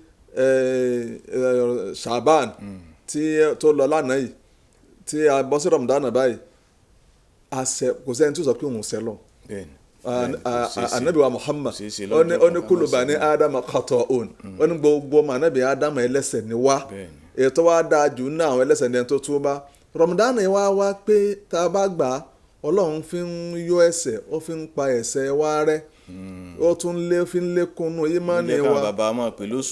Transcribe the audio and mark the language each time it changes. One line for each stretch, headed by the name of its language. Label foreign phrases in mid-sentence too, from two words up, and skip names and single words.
Yoruba: Shaban tó lọ lánàá yìí tí a bọ́ sí Ramadan báyìí kò sẹ́ni tó sọ pé òun sẹ́lọ̀ anabi wa Muhammad ó ní
Arabic: كل بني آدم خطاء
Yoruba: ó ní gbogbo ọmọ anabi Adama ẹlẹ́ṣẹ̀ ni wá ètò wa dáa jù ní àwọn ẹlẹ́ṣẹ̀ ní ẹni tó túbá Ramadan yìí wá pé tá a bá gbà á Ọlọ́run fi ń yọ ẹ̀ṣẹ̀ ó fi ń pa ẹ̀ṣẹ̀ wa rẹ́ ó tún fi ń lékúnnú ìmánì wa bàbá máa pè lóṣù